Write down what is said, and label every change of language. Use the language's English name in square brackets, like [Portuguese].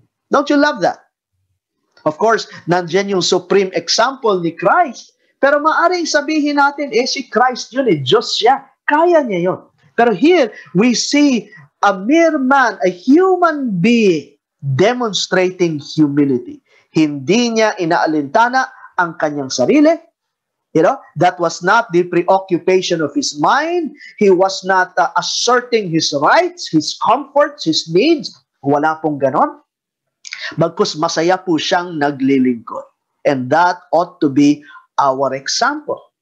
[English] Don't you love that? Of course, [Filipino] nandiyan yung [English] supreme example ni Christ. [Filipino] Pero maaring sabihin natin, si Christ yun, Diyos siya. Kaya niya yun. [English] Pero here, we see a mere man, a human being, demonstrating humility. [Filipino] Hindi niya inaalintana ang kanyang sarili. [English] That was not the preoccupation of his mind. He was not asserting his rights, his comforts, his needs. [Filipino] Wala pong ganon. Bagkus masaya po siyang naglilingkod. [English] And that ought to be our example.